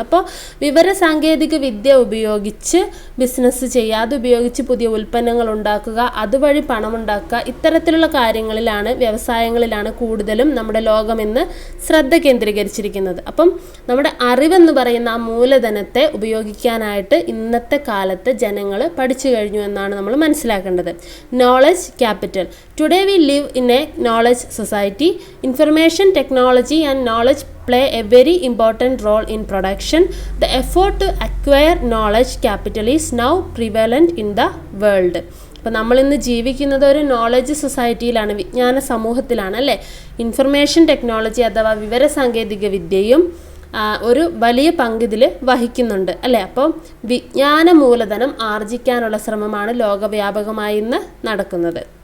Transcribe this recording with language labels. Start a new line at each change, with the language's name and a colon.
Malayalam: അപ്പോൾ വിവര സാങ്കേതിക വിദ്യ ഉപയോഗിച്ച് ബിസിനസ് ചെയ്യുക, അതുപയോഗിച്ച് പുതിയ ഉൽപ്പന്നങ്ങൾ ഉണ്ടാക്കുക, അതുവഴി പണമുണ്ടാക്കുക, ഇത്തരത്തിലുള്ള കാര്യങ്ങളിലാണ്, വ്യവസായങ്ങളിലാണ് കൂടുതലും നമ്മുടെ ലോകം ഇന്ന് ശ്രദ്ധ കേന്ദ്രീകരിച്ചിരിക്കുന്നത്. അപ്പം നമ്മുടെ അറിവെന്ന് പറയുന്ന ആ മൂലധനത്തെ ഉപയോഗിക്കാനായിട്ട് ഇന്നത്തെ കാലത്ത് ജനങ്ങൾ പഠിച്ചു കഴിഞ്ഞു എന്നാണ് നമ്മൾ മനസ്സിലാക്കേണ്ടത്.
English: Knowledge capital. Today we live in a knowledge society. Information technology and knowledge play a very important role in production. The effort to acquire knowledge capital is now prevalent in the world.
Malayalam: അപ്പോൾ നമ്മളിന്ന് ജീവിക്കുന്നത് ഒരു knowledge സൊസൈറ്റിയിലാണ്, വിജ്ഞാന സമൂഹത്തിലാണ് അല്ലേ. Information technology അഥവാ വിവരസാങ്കേതിക വിദ്യയും ഒരു വലിയ പങ്കിതിൽ വഹിക്കുന്നുണ്ട് അല്ലേ. അപ്പോൾ വിജ്ഞാന മൂലധനം ആർജിക്കാനുള്ള ശ്രമമാണ് ലോകവ്യാപകമായി ഇന്ന് നടക്കുന്നത്.